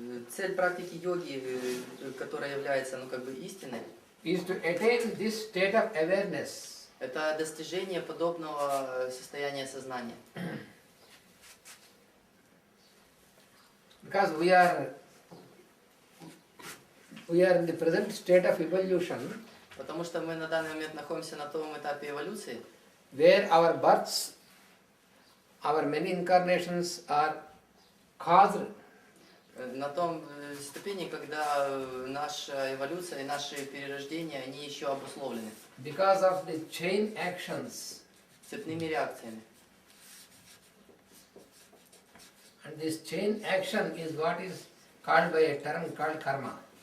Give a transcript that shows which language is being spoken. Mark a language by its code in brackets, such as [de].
[ru] цель практики йоги, которая является, ну, как бы истиной, [en] is to attain this state of awareness. [ru] Это достижение подобного состояния сознания. [en] Because we are in the present state of evolution, [ru] Потому что мы на данный момент находимся на том этапе эволюции, [en] where our births, our many incarnations are caused [ru] на том ступени, когда наша эволюция и наши перерождения, они еще обусловлены [en] because of the chain actions. [ru] цепными реакциями. [en] And this chain action is what is called by a term called karma.